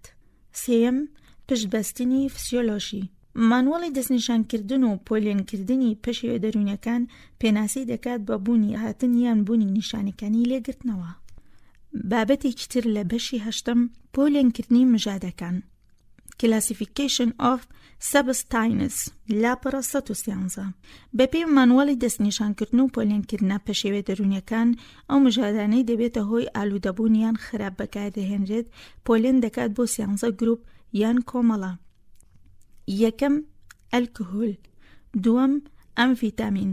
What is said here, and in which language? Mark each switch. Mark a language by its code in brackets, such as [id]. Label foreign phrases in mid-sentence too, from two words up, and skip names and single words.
[ckb] سێیەم، پشتبەستنی فسیۆلۆژی. مانوەڵی دەستنیشانکردن و پۆلێنکردنی پەشێوە دەرونیەکان پێناسی دەکات بە بوونی هاتن یان بوونی نیشانەکانی لێگرتنەوە. بابەتێکی تر لە بەشی هەشتم، پۆلێنکردنی مژادەکان. [en] Classification of Substances لاپەڕە 113. [ckb] بەپێی مانوەڵی دەستنیشانکردن و پۆلێنکردنە پەشێوە دەرونیەکان، ئەو مژادانەی دەبێتە هۆی ئالوودەبوون یان خراپ بەکاردەهێنرێت پۆلێن دەکات بۆ 13 گروپ یان کۆمەڵە. یەکەم، ئەلکۆهۆل. دووەم، ئەمفیتامین.